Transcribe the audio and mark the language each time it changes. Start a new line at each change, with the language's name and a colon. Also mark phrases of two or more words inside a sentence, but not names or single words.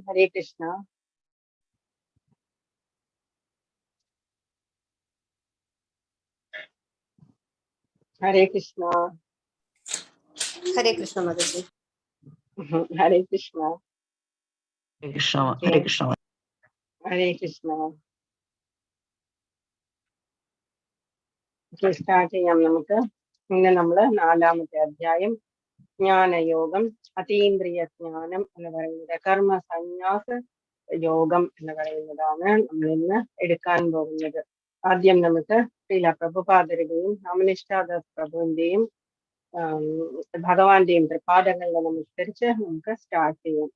Malayalam: Hare Krishna. Hare Krishna. Hare Krishna, Mataji. Hare Krishna. Hare Krishna. Okay. Hare Krishna. Hare Krishna. Okay, start ചെയ്യാം നമുക്ക്. ഇന്ന് നമ്മള് 4ാമത്തെ അധ്യായം ജ്ഞാനയോഗം അതീന്ദ്രിയ ജ്ഞാനം എന്ന് പറയുന്നത് കർമ്മ സന്യാസ യോഗം എന്ന് പറയുന്നതാണ് നമ്മൾ ഇന്ന് എടുക്കാൻ പോകുന്നത്. ആദ്യം നമുക്ക് ശ്രീല പ്രഭുപാദരുടെയും രാമനിഷ്ഠാദാസ് പ്രഭുവിന്റെയും ഭഗവാന്റെയും തൃപാദങ്ങളിൽ നമസ്കരിച്ച് നമുക്ക് സ്റ്റാർട്ട് ചെയ്യാം.